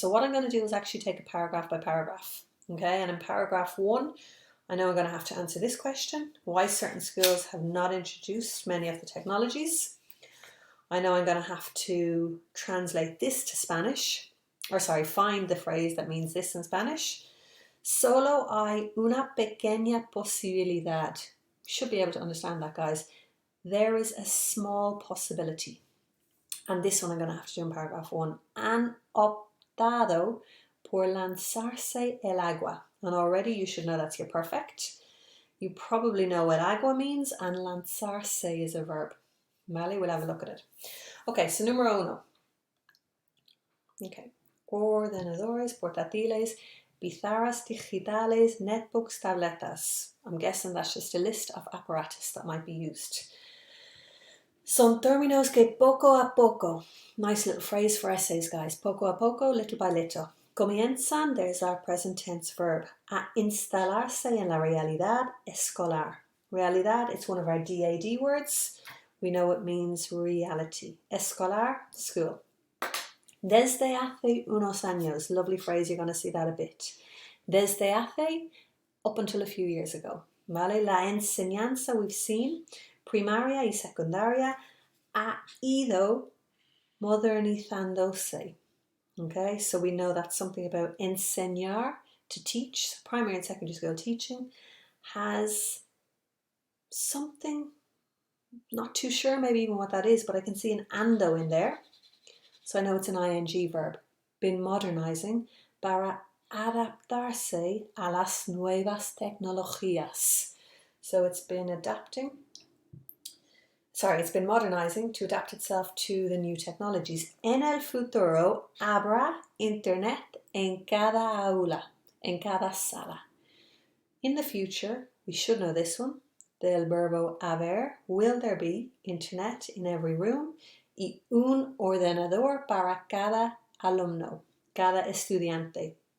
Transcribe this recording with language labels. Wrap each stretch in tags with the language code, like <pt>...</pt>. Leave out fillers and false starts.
<en>So what I'm going to do is actually take a paragraph by paragraph. Okay, and in paragraph 1, I know I'm going to have to answer this question. Why certain schools have not introduced many of the technologies. I know I'm going to have to translate this to Spanish. Find the phrase that means this in Spanish.</en> <es>Solo hay una pequeña posibilidad.</es> <en>Should be able to understand that, guys. There is a small possibility. And this one I'm going to have to do in paragraph 1.</en> <es>Han optado por lanzarse el agua.</es> <en>And already you should know that's your perfect. You probably know what agua means, and lanzarse is a verb. Vale, we'll have a look at it. Okay, so</en> <es>número uno.</es> <en>Okay.</en> <es>Ordenadores, portátiles, pizarras digitales, netbooks, tabletas.</es> <en>I'm guessing that's just a list of apparatus that might be used.</en> <es>Son términos que poco a poco.</es> <en>Nice little phrase for essays, guys.</en> <es>Poco a poco,</es> <en>little by little.</en> <es>Comienzan,</es> <en>there's our present tense verb,</en> <es>a instalarse en la realidad escolar.</es> <en>Realidad, it's one of our DAD words. We know it means reality.</en> <es>Escolar, school. Desde hace unos años.</es> <en>Lovely phrase, you're going to see that a bit.</en> <es>Desde hace,</es> <en>up until a few years ago.</en> <es>Vale, la enseñanza</es> <en>we've seen,</en> <es>primaria y secundaria, ha ido modernizándose.</es> <en>Okay, so we know that's something about enseñar, to teach. Primary and secondary school teaching has something, not too sure maybe even what that is, but I can see an ando in there. So I know it's an ing verb. Been modernizing</en> <es>para adaptarse a las nuevas tecnologías.</es> <en>So it's been modernizing to adapt itself to the new technologies.</en> <es>En el futuro habrá internet en cada aula, en cada sala.</es> <en>In the future, we should know this one,</en> <es>del verbo haber,</es> <en>will there be internet in every room</en> <es>y un ordenador para cada alumno, cada estudiante.</es>